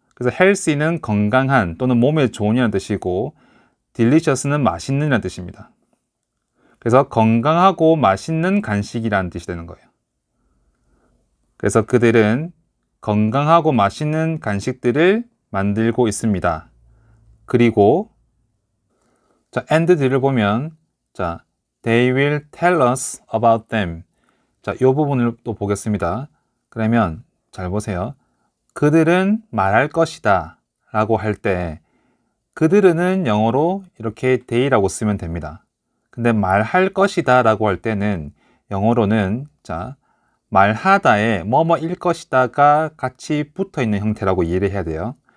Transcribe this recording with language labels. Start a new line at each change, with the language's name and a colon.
Korean: 그래서 healthy는 건강한 또는 몸에 좋은이라는 뜻이고, delicious는 맛있는이라는 뜻입니다. 그래서 건강하고 맛있는 간식이라는 뜻이 되는 거예요. 그래서 그들은 건강하고 맛있는 간식들을 만들고 있습니다. 그리고 자, and 뒤를 보면, 자,
English: they will tell us about them.
Korean: 자, 이 부분을 또 보겠습니다. 그러면 잘 보세요. 그들은 말할 것이다 라고 할 때 그들은 영어로 이렇게 they라고 쓰면 됩니다. 근데 말할 것이다 라고 할 때는 영어로는, 자, 말하다에 뭐뭐일 것이다가 같이 붙어 있는 형태라고 이해를 해야 돼요.